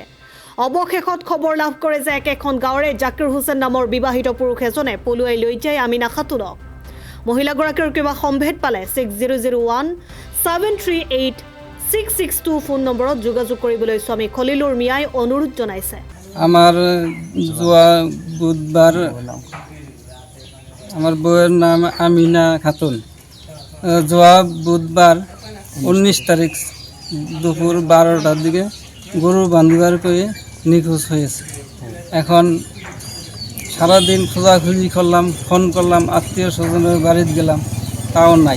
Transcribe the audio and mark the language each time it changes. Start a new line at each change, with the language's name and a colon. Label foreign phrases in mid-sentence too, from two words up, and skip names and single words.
Assamese: অৱশেষত খবৰ লাভ কৰে যে একেখন গাঁৱৰে জাকিৰ হুছেইন নামৰ বিবাহিত পুৰুষ এজনে পলুৱাই লৈ যায় আমিনা খাতুনক। মহিলাগৰাকীৰ কিবা সম্ভেদ পালে 6001-738-662 ফোন নম্বৰত যোগাযোগ কৰিবলৈ স্বামী খলিলুৰ মিয়াই অনুৰোধ জনাইছে।
Bangla: আমার যোৱা বুধবার আমার বউয়ের নাম আমিনা খাতুন। যোৱা বুধবার 19 তারিখ দুপুর 12টার দিকে গরু বান্ধিবার করে নিখোঁজ হয়েছে। এখন সারাদিন খোঁজাখুঁজি করলাম, ফোন করলাম, আত্মীয় স্বজনের বাড়িতে গেলাম, তাও নাই।